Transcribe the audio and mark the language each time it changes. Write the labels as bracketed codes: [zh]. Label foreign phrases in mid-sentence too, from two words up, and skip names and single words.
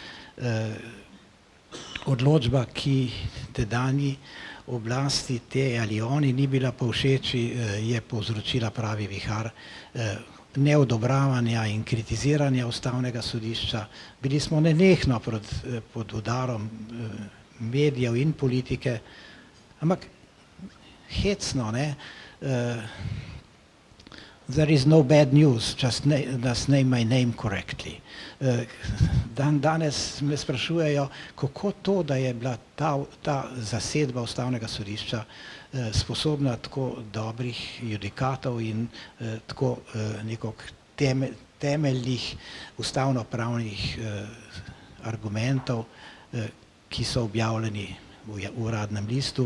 [sl] odločba, ki tedanji oblasti te ali oni ni bila povšeči, je povzročila pravi vihar neodobravanja in kritiziranja ustavnega sodišča. Bili smo nenehno pod udarom medijev in politike, ampak hecno, [en] there is no bad news, just name my name correctly. [sl] Danes me sprašujejo, kako to, da je bila ta zasedba ustavnega sodišča sposobna tako dobrih judikatov in tako nekog temeljnih ustavno-pravnih argumentov, ki so objavljeni v uradnem listu.